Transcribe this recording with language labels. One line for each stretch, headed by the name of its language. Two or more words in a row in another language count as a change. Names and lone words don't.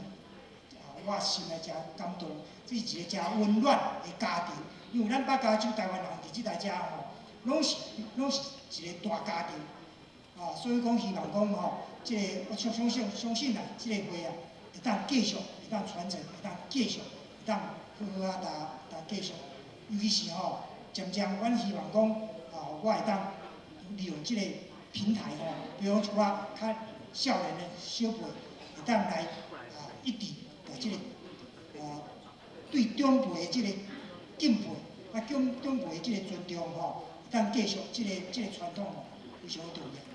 Min Nan Chinese: 我心内真感动，这是一个真温暖的家庭。因为咱北加州台湾人伫即代遮吼，拢是一个大家庭。所以讲希望讲吼，即个我相信啦，即个会会当继续，会当传承，会当继续，会当好好搭继续。尤其是吼，渐渐阮希望讲，我会当利用即个平台吼，比如一寡较少年的小辈，会当来一直把即个对长辈的即个敬佩，长辈的即个尊重吼，会当继续即个传统吼，非常重要。